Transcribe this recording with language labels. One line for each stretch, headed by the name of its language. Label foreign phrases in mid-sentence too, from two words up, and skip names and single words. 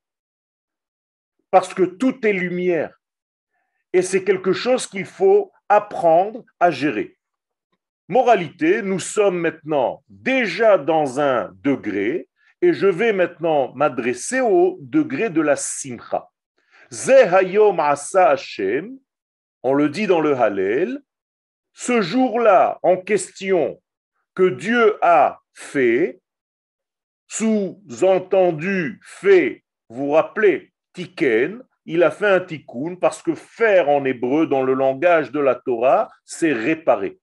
French: Parce que tout est lumière. Et c'est quelque chose qu'il faut apprendre à gérer. Moralité, nous sommes maintenant déjà dans un degré, et je vais maintenant m'adresser au degré de la simcha.
Hebrew: זה היום עשה השם,
French: on le dit dans le Hallel, ce jour-là en question que Dieu a fait, sous-entendu fait, vous vous rappelez, tiken, il a fait un tikkun parce que faire en hébreu dans le langage de la Torah, c'est réparer.